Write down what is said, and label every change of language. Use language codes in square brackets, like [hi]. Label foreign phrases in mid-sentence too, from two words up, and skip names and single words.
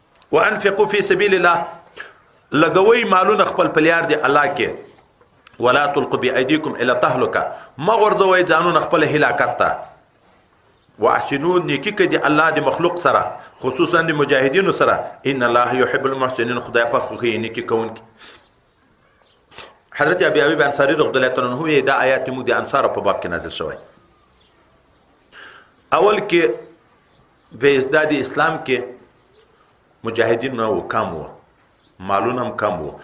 [ar] وانفقوا فی سبیل الله، [ps] لګوي مالونه خپل په لار دی الله کې. [ar] ولا تلقوا بأيديكم الى التهلكه، [ps] ما ورځوي ځانونه خپل هلاکت ته. واحسنوا، نیکی کوي الله د مخلوق سره، خصوصا د مجاهدینو سره. [ar] ان الله يحب المحسنين، [ps] خدای په خو کې نیکی کوونکی. حضرت ابي ايوب انصاري [ar] رضی الله عنه [ps] دا آیات مو د انصار په باب کې نازل شوی. اول کې به ازداد اسلام کې مجاهدین نو کم وو، مالونه هم کم وو.